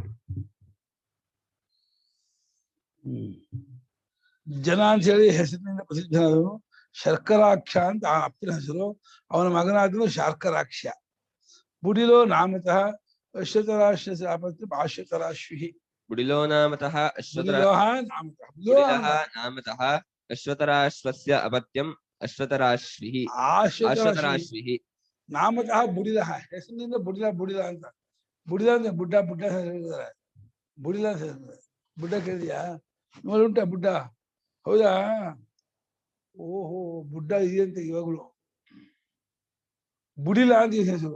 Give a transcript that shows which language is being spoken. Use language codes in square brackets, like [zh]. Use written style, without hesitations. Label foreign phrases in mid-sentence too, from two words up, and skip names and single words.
[kn] ಜನ ಅಂತ ಹೇಳಿ ಹೆಸರಿನಿಂದ ಪ್ರಸಿದ್ಧನಾದವನು. ಶರ್ಕರಾಕ್ಷ ಅಂತ ಆ ಅಪ್ಪನ ಹೆಸರು. ಅವನ ಮಗನಾದನು ಶಾರ್ಕರಾಕ್ಷ್ಯ. [sa] ಬುಡಿಲೋ ನಾಮತಃ ಅಶ್ವತರಾಶ್ವಸ್ಯ ಅಪತ್ಯಂ ಆಶ್ವತರಾಶ್ವಿಃ. बुडिलो नामतः नामतः अश्वतराश्वस्य अपत्यं अश्वतराश्विः. [kn] ನಾಮತಃ ಬುಡಿಲ, ಹೆಸರಿನಿಂದ ಬುಡಿಲ ಬುಡಿಲ ಅಂತ. ಬುಡಿಲ ಅಂದ್ರೆ ಬುಡ್ಡ ಬುಡ್ಡ ಹೇಳಿದ್ದಾರೆ. ಬುಡಿಲ ಅಂತ ಹೇಳ್ತಾರೆ. ಬುಡ್ಡ ಕೇಳಿದ್ಯಾ? ನೋಡಿ ಉಂಟಾ ಬುಡ್ಡ? ಹೌದಾ? ಓಹೋ, ಬುಡ್ಡ ಇದೆಯಂತೆ ಇವಾಗಲೂ. ಬುಡಿಲ ಅಂತ ಹೆಸರು.